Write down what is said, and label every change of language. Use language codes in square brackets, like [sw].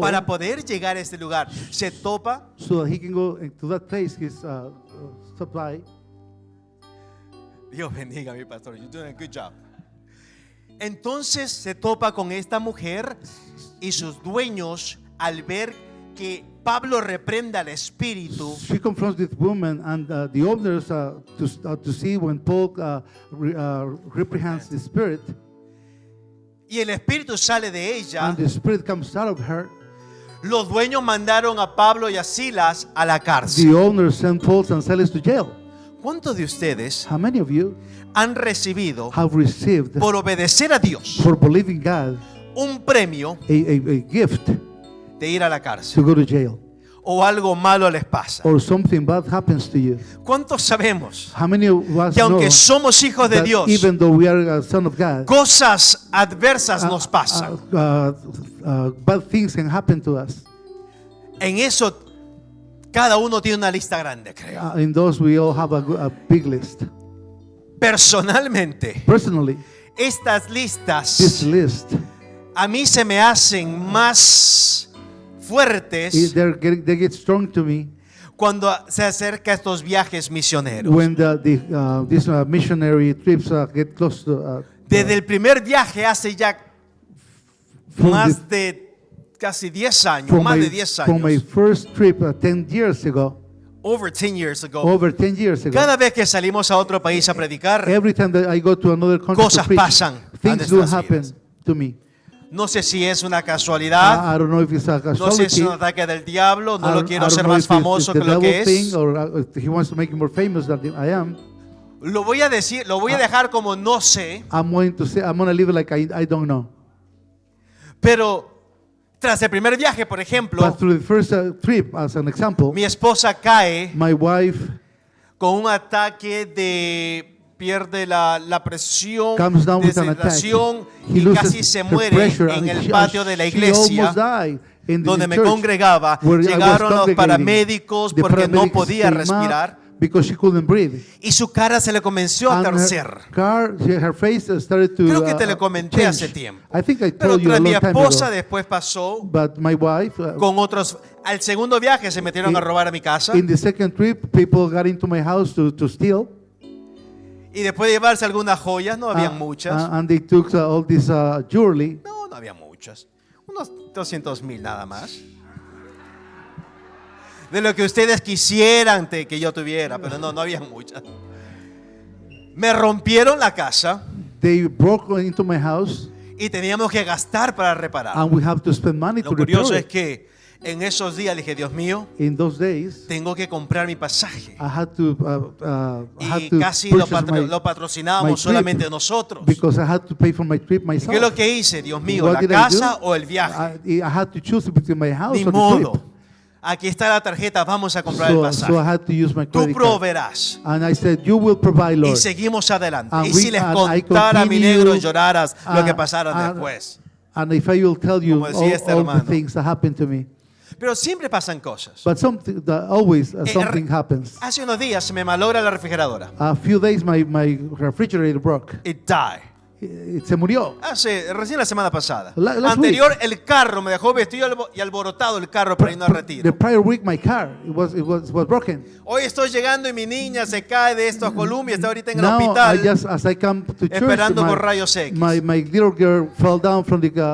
[es] para poder llegar a este lugar, se topa. [en] so that he can go to that place, his supply. [es] Dios bendiga a mi pastor, [en] you're doing a good job. [es] Entonces se topa con esta mujer y sus dueños al ver que Pablo reprenda al espíritu. [en] She confronts this woman, and the owners to see when Paul reprehends the spirit, [es] Y el espíritu sale de ella. [en] and the spirit comes out of her. [es] Los dueños mandaron a Pablo y a Silas a la [en] The [es] cárcel. [en] owners sent Paul and Silas to jail. [es] ¿Cuántos de ustedes [en] How many of you [es] han recibido, [en] have received, [es] por obedecer a Dios, [en] for believing God, [es] un premio [en] a gift [es] de ir a la [en] to [es] cárcel? [en] go to jail, [es] O algo malo les pasa. [en] or something bad happens to you? [es] ¿Cuántos sabemos [en] How many of us [es] que [en] know [es] aunque somos hijos de [en] that [es] Dios, [en] even though we are a son of God, [es] cosas adversas nos pasan? [en] bad things can happen to us? [es] En eso cada uno tiene una lista grande, creo. [en] In those we all have a big list. [es] Personalmente, [en] Personally, [es] estas [en] this [es] listas [en] list, [es] a mí se me hacen más fuertes [en] they get strong to me [es] cuando se acerca estos viajes misioneros. [en] when these missionary trips get close to. [es] Desde el primer viaje hace ya [en] From [es] más de casi 10 años, [en] from [es] más [en] my, [es] de 10 [en] from my [es] años, [en] first trip 10 years ago, over 10 years ago. over 10 years ago, [es] Cada vez que salimos a otro país a predicar, [en] every time that I go to another country [es] cosas [en] to preach, [es] pasan a [en] things do [es] nuestras [en] happen [es] vidas. [en] to me. [es] no sé si es una casualidad, [en] I don't know if it's a [es] no sé si [en] casualty. [es] es un ataque del diablo, no [en] I [es] lo [en] don't- [es] quiero [en] I don't [es] ser [en] know [es] más [en] if it's [es] famoso [en] the [es] que lo que [en] devil thing, [es] es. [en] or he wants to make me more famous than I am. [es] Lo voy a decir, lo voy a dejar como no sé, [en] I'm going to leave it like I don't know. [es] pero tras el primer viaje, por ejemplo, [en] But through the first trip, as an example, [es] mi esposa cae [en] my wife [es] con un ataque de pierde la presión, [en] comes down with an attack. [es] deshidratación [en] He [es] y [en] loses [es] casi se [en] her [es] muere [en] pressure, [es] en [en] and [es] el [en] she- [es] patio de la [en] she almost [es] iglesia [en] died in the [es] donde me [en] church, [es] congregaba. [en] where I was [es] Llegaron los [en] congregating. [es] paramédicos [en] The [es] porque no [en] paramedics [es] podía [en] came up [es] respirar [en] because she couldn't breathe. [es] y su cara se le comenzó a [en] And [es] torcer. [en] her face started to [es] Creo que te lo comenté [en] change. [es] hace tiempo. [en] I think I [es] Pero [en] told you a [es] tras mi [en] long time [es] esposa [en] ago. [es] después pasó [en] But my wife, [es] con otros. Al segundo viaje se metieron a robar a mi casa [en] in the second trip, people got into my house to steal. [es] y después de llevarse algunas joyas, no habían Uh, muchas. [en] and they took all this jewelry. [es] No había muchas. Unos 200,000 nada más. De lo que ustedes quisieran que yo tuviera, pero no había muchas. Me rompieron la casa [en] They broke into my house, [es] y teníamos que gastar para reparar. [en] and we have to spend money [es] Lo [en] to repair [es] curioso es [en] it. [es] que en esos días le dije, Dios mío, [en] In those days, [es] tengo que comprar mi pasaje. [en] I had to [es] Y casi lo [en] my [es] patrocinábamos [en] trip, [es] solamente nosotros. [en] because I had to pay for my trip myself. [es] ¿Qué es lo que hice? Dios mío, [en] What [es] la [en] did I [es] casa [en] do? [es] o el viaje. [en] I had to choose between my house [es] Ni [en] or the [es] modo. [en] trip. [es] Aquí está la tarjeta, vamos a comprar el [en] So I [es] pasaje. [en] had to use my [es] Tú [en] credit card. [es] proveerás. [en] And I said, you will provide, [es] Y [en] Lord. [es] seguimos adelante. [en] And [es] Y si les [en] I [es] contara a mi [en] continue, [es] negro, lloraras lo que pasaron [en] and- [es] después. [en] And if I will tell you [es] Como decía este hermano. [en] the things that happened to me. [es] Pero siempre pasan cosas. [en] But always Eh, something happens. [es] Hace unos días se me malogra la refrigeradora. [en] A few days my refrigerator broke. It died. [es] Se murió. Recién la semana pasada. [en] Last [es] Anterior, el carro me dejó vestido y alborotado el carro para irnos a [en] The [es] retiro. [en] prior week my car was broken. [es] Hoy estoy llegando y mi niña se cae de estos columpios, está ahorita en el [en] Now [es] hospital [en] as I come to church, [es] esperando con rayos X. [en] my little girl fell down from the